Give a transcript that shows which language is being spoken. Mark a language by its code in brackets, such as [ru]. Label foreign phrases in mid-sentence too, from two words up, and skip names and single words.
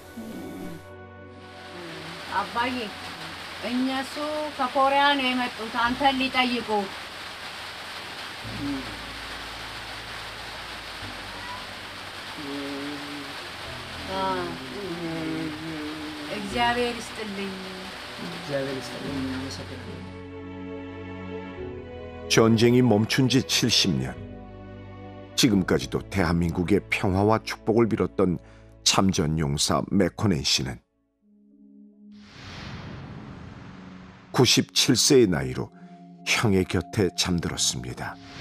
[am] አባዬ እነሱ ከኮሪያ ነው የመጡት አንተን ሊጠይቁ እግዚአብሔር ይስጥልኝ። [ko] 전쟁이 멈춘 지 70년. 지금까지도 대한민국의 평화와 축복을 빌었던 참전용사 맥코넨 씨는 97세의 나이로 형의 곁에 잠들었습니다.